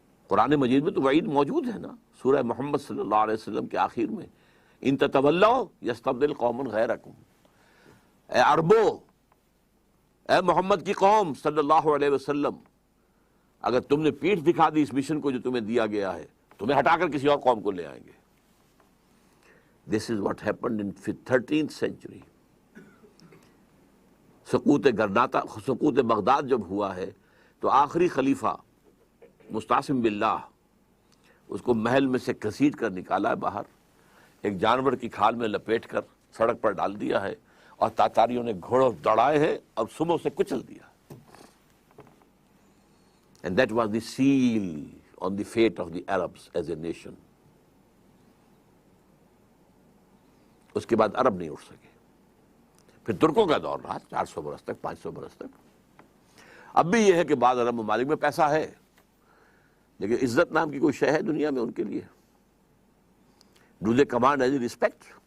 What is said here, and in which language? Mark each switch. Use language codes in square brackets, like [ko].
[ur] قرآن مجید میں تو وعید موجود ہے نا، سورہ محمد صلی اللہ علیہ وسلم کے آخر میں، [ar] ان تتولوا یستبدل قوما غیرکم. [ur] اے عربو، اے محمد کی قوم صلی اللہ علیہ وسلم، اگر تم نے پیٹھ دکھا دی اس مشن کو جو تمہیں دیا گیا ہے، تمہیں ہٹا کر کسی اور قوم کو لے آئیں گے. [en] This is what happened in 13th century. [ur] سقوط Baghdad جب ہوا ہے تو آخری خلیفہ مستعصم باللہ اس کو محل میں سے گھسیٹ کر نکالا ہے باہر، ایک جانور کی کھال میں لپیٹ کر سڑک پر ڈال دیا ہے، اور تاتاریوں نے گھوڑوں دوڑائے ہیں اور صبح سے کچل دیا. [en] And that was the seal on the fate of the Arabs as a nation. [ur] اس کے بعد عرب نہیں اٹھ سکے. پھر ترکوں کا دور رہا 400 برس تک، 500 برس تک. اب بھی یہ ہے کہ بعض عرب ممالک میں پیسہ ہے، لیکن عزت نام کی کوئی شے ہے دنیا میں ان کے لیے؟ [en] Do they command any respect?